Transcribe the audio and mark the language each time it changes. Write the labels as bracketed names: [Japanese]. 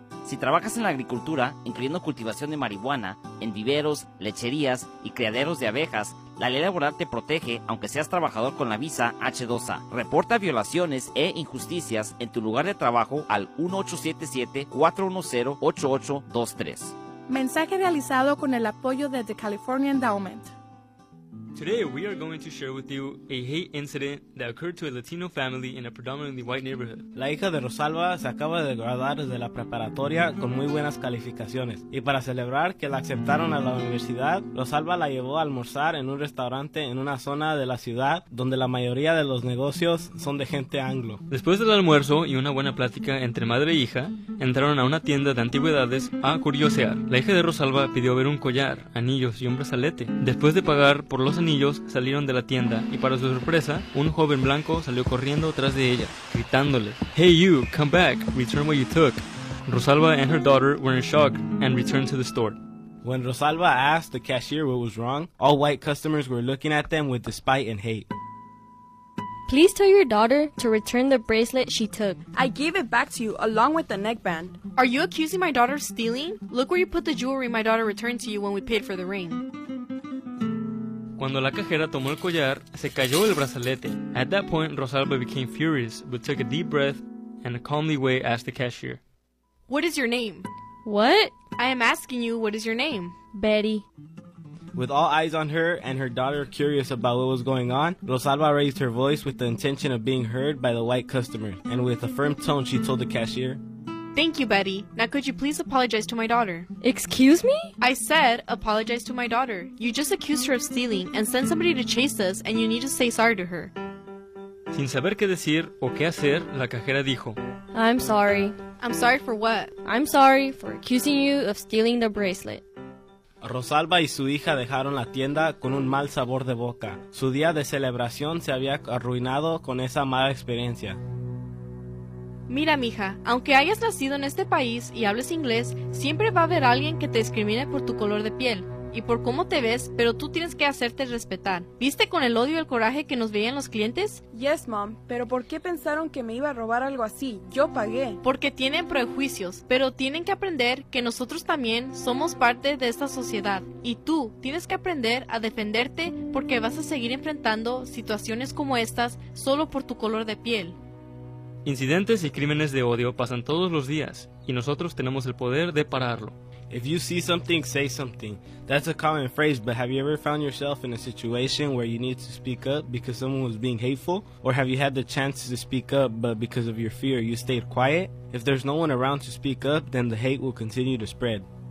[Spanish] Si trabajas en la agricultura, incluyendo cultivación de marihuana, en viveros, lecherías y criaderos de abejas, la ley laboral te protege aunque seas trabajador con la visa H2A. Reporta violaciones e injusticias en tu lugar de trabajo al 1-877-410-8823. Mensaje realizado con el apoyo de The California Endowment. [English] Today we are going to share with you a hate incident that occurred to a Latino family in a predominantly white neighborhood. [Spanish] La hija de Rosalba se acaba de graduar de la preparatoria con muy buenas calificaciones. Y para celebrar que la aceptaron a la universidad, Rosalba la llevó a almorzar en un restaurante en una zona de la ciudad donde la mayoría de los negocios son de gente anglo. Después del almuerzo y una buena plática entre madre e hija, entraron a una tienda de antigüedades a curiosear. La hija de Rosalba pidió ver un collar, anillos y un brazalete. Después de pagar por los anillos, salieron de la tienda y para su sorpresa, un joven blanco salió corriendo tras de ella, gritándole, [English] "Hey you, come back, return what you took." Rosalba and her daughter were in shock and returned to the store. When Rosalba asked the cashier what was wrong, all white customers were looking at them with despite and hate. "Please tell your daughter to return the bracelet she took. I gave it back to you along with the neckband. Are you accusing my daughter of stealing? Look where you put the jewelry my daughter returned to you when we paid for the ring." [Spanish] Cuando la cajera tomó el collar, se cayó el brazalete. [English] At that point, Rosalba became furious, but took a deep breath and in a calmly way asked the cashier, "What is your name?" "What? I am asking you, what is your name?" "Betty." With all eyes on her and her daughter curious about what was going on, Rosalba raised her voice with the intention of being heard by the white customer, and with a firm tone she told the cashier, "Thank you, Betty. Now could you please apologize to my daughter?" "Excuse me?" "I said apologize to my daughter. You just accused her of stealing and sent somebody to chase us and you need to say sorry to her." [Spanish] Sin saber qué decir o qué hacer, la cajera dijo, [English] "I'm sorry." "I'm sorry for what?" "I'm sorry for accusing you of stealing the bracelet." [Spanish] Rosalba y su hija dejaron la tienda con un mal sabor de boca. Su día de celebración se había arruinado con esa mala experiencia. "Mira, mija, aunque hayas nacido en este país y hables inglés, siempre va a haber alguien que te discrimine por tu color de piel y por cómo te ves, pero tú tienes que hacerte respetar. ¿Viste con el odio y el coraje que nos veían los clientes?" [English] "Yes, mom, [Spanish] pero ¿por qué pensaron que me iba a robar algo así? Yo pagué." "Porque tienen prejuicios, pero tienen que aprender que nosotros también somos parte de esta sociedad. Y tú tienes que aprender a defenderte porque vas a seguir enfrentando situaciones como estas solo por tu color de piel." Incidentes y crímenes de odio pasan todos los días, y nosotros tenemos el poder de pararlo. [English] If you see something, say something. That's a common phrase, but have you ever found yourself in a situation where you need to speak up because someone was being hateful? Or have you had the chance to speak up, but because of your fear, you stayed quiet? If there's no one around to speak up, then the hate will continue to spread.